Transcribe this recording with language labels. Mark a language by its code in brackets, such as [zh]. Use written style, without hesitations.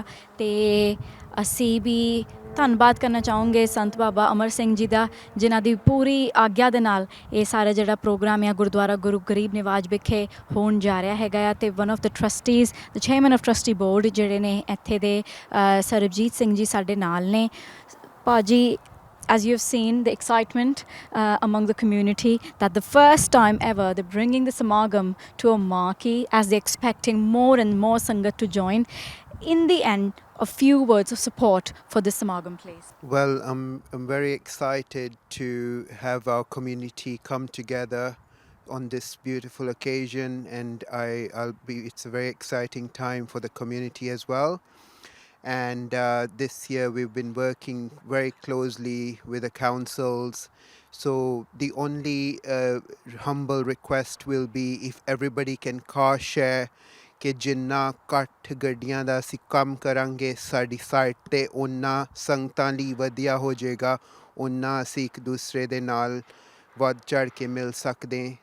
[pa] ਅਤੇ ਅਸੀਂ ਵੀ ਧੰਨਵਾਦ ਕਰਨਾ ਚਾਹੂੰਗੇ ਸੰਤ ਬਾਬਾ ਅਮਰ ਸਿੰਘ ਜੀ ਦਾ, ਜਿਨ੍ਹਾਂ ਦੀ ਪੂਰੀ ਆਗਿਆ ਦੇ ਨਾਲ ਇਹ ਸਾਰਾ ਜਿਹੜਾ ਪ੍ਰੋਗਰਾਮ ਆ ਗੁਰਦੁਆਰਾ ਗੁਰੂ ਗਰੀਬ ਨਿਵਾਜ ਵਿਖੇ ਹੋਣ ਜਾ ਰਿਹਾ ਹੈਗਾ ਆ। ਅਤੇ [en] one of the trustees, the chairman of trustee board [pa] ਜਿਹੜੇ ਨੇ ਇੱਥੇ ਦੇ ਸਰਬਜੀਤ ਸਿੰਘ ਜੀ ਸਾਡੇ ਨਾਲ ਨੇ। [en] ਭਾਜੀ, as you have seen the excitement among the community that the first time ever they're bringing the Samagam to a marquee as they're expecting more and more Sangat to join. In the end, a few words of support for this Samagam, please. Well, I'm very excited to have our community come together on this beautiful occasion, and it's a very exciting time for the community as well. And this year we've been working very closely with the councils, so the only humble request will be if everybody can car share [pa] ਕਿ ਜਿੰਨਾ ਘੱਟ ਗੱਡੀਆਂ ਦਾ ਅਸੀਂ ਕੰਮ ਕਰਾਂਗੇ ਸਾਡੀ side 'ਤੇ ਓਨਾ ਸੰਗਤਾਂ ਲਈ ਵਧੀਆ ਹੋ ਜਾਏਗਾ, ਓਨਾ ਅਸੀਂ ਇੱਕ ਦੂਸਰੇ ਦੇ ਨਾਲ ਵੱਧ ਚੜ੍ਹ ਕੇ ਮਿਲ ਸਕਦੇ।